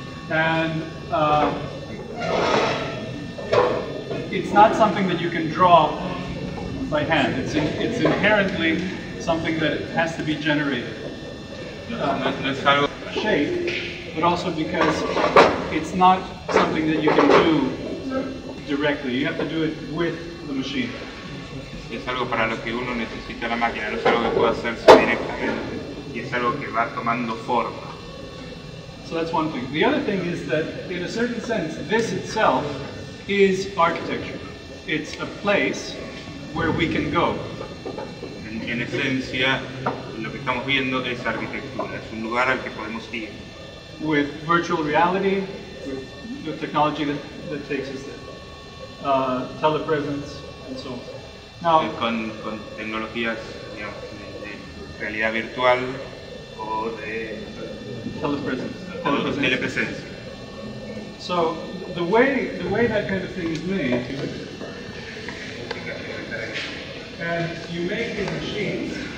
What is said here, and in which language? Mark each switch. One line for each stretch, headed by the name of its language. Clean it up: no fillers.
English: And it's not something that you can draw by hand. It's inherently something that has to be generated. Shape, but also because it's not something that you can do directly. You have to do it with the machine.
Spanish: Es algo para lo que uno necesita la máquina, no es algo que pueda hacerse directamente, y es algo que va tomando forma.
English: So that's one thing. The other thing is that, in a certain sense, this itself is architecture. It's a place where we can go.
Spanish: En esencia, lo que estamos viendo es arquitectura, es un lugar al que podemos ir.
English: With virtual reality, with the technology that takes us there. Telepresence, and so on. Now,
Spanish: con tecnologías, digamos, de realidad virtual o de telepresencia.
English: So the way that kind of thing is made, and you make these machines.